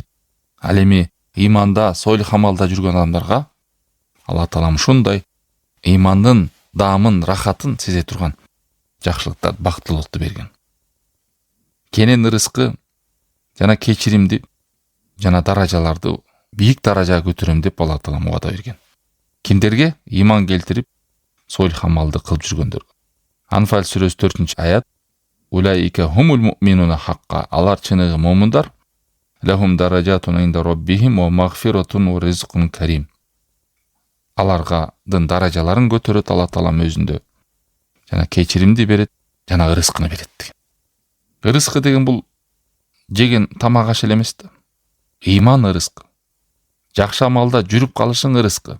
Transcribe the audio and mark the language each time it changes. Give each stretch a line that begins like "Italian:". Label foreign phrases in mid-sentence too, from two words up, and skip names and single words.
Kyrgyz: Ал эми иманда, солих амалда жүргөн адамдарга Аллах Таалам ушундай имандын даамын, рахатын сезе турган жакшылыктар, бактылыкты берген. Кенен ырыскы жана кечиримди жана даражаларды бийик даражага көтөрөм деп Аллах Таалам убада берген. Кимдерге? Иман келтирип солих амалды кылып жүргөндөр. Анфал сүрөсү 4-чү аят.
Arabic: أولئك هم المؤمنون حقا.
Kyrgyz: Алар чыныгы момундар.
Arabic: لهم درجات عند ربهم ومغفرة ورزق كريم.
Kyrgyz: Аларга даражаларын көтөрөт Алла Таалам өзүндө. Жана кечиримди берет, жана ырыскыны берет. Ырыскы деген бул жеген тамак аш эле эмес да. Иман ырыскы. Жакшы амалда жүрүп калышың ырыскы.